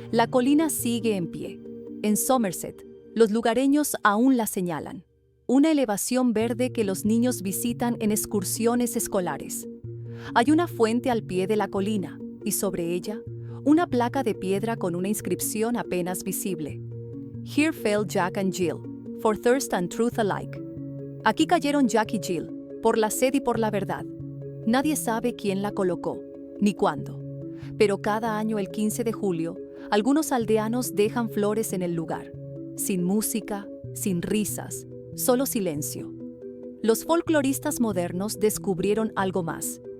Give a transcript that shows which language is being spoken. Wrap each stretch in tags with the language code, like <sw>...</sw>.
<es>La colina sigue en pie. En Somerset, los lugareños aún la señalan. Una elevación verde que los niños visitan en excursiones escolares. Hay una fuente al pie de la colina y sobre ella, una placa de piedra con una inscripción apenas visible.</es> <en>Here fell Jack and Jill, for thirst and truth alike.</en> <es>Aquí cayeron Jack y Jill, por la sed y por la verdad. Nadie sabe quién la colocó, ni cuándo. Pero cada año el 15 de julio, algunos aldeanos dejan flores en el lugar. Sin música, sin risas, solo silencio. Los folcloristas modernos descubrieron algo más.</es>